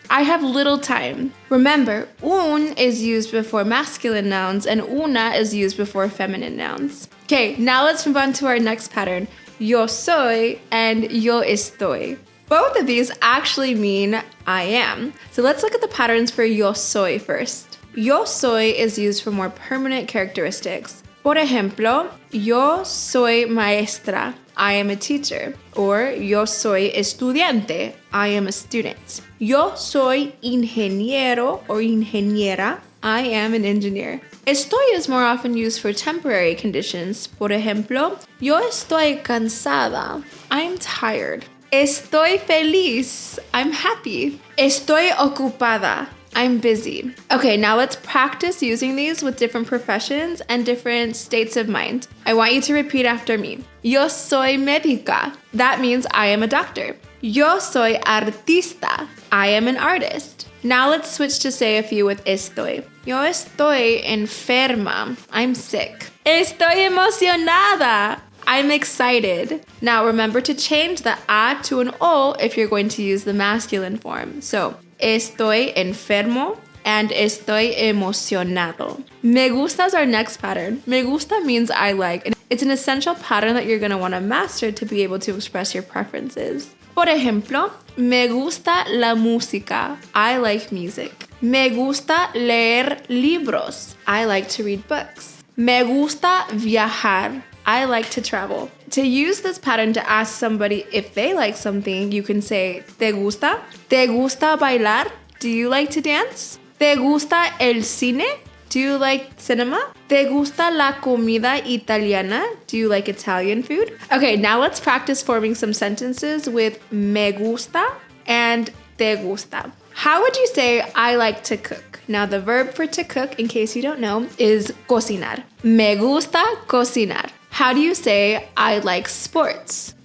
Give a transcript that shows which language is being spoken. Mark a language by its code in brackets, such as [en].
[en] I have little time. Remember, un is used before masculine nouns and una is used before feminine nouns. Okay, now let's move on to our next pattern. Yo soy and yo estoy. Both of these actually mean I am. So let's look at the patterns for yo soy first. Yo soy is used for more permanent characteristics. [es] Por ejemplo, yo soy maestra. [en] I am a teacher. Or [es] yo soy estudiante. [en] I am a student. [es] Yo soy ingeniero or ingeniera. [en] I am an engineer. Estoy is more often used for temporary conditions. [es] Por ejemplo, yo estoy cansada. [en] I'm tired. [es] Estoy feliz. [en] I'm happy. [es] Estoy ocupada. [en] I'm busy. Okay, now let's practice using these with different professions and different states of mind. I want you to repeat after me. [es] Yo soy médica. [en] That means I am a doctor. [es] Yo soy artista. [en] I am an artist. Now let's switch to say a few with estoy. [es] Yo estoy enferma. [en] I'm sick. [es] Estoy emocionada. [en] I'm excited. Now remember to change the a to an o if you're going to use the masculine form. [es] So, estoy enfermo and estoy emocionado. [en] Me gusta is our next pattern. Me gusta means I like, and it's an essential pattern that you're going to want to master to be able to express your preferences. [es] Por ejemplo, me gusta la música. [en] I like music. [es] Me gusta leer libros. [en] I like to read books. [es] Me gusta viajar. [en] I like to travel. To use this pattern to ask somebody if they like something, you can say, ¿Te gusta? [es] ¿Te gusta bailar? [en] Do you like to dance? [es] ¿Te gusta el cine? [en] Do you like cinema? [es] ¿Te gusta la comida italiana? [en] Do you like Italian food? Okay, now let's practice forming some sentences with me gusta and te gusta. How would you say I like to cook? Now the verb for to cook, in case you don't know, is cocinar. [es] Me gusta cocinar. [en] How do you say I like sports?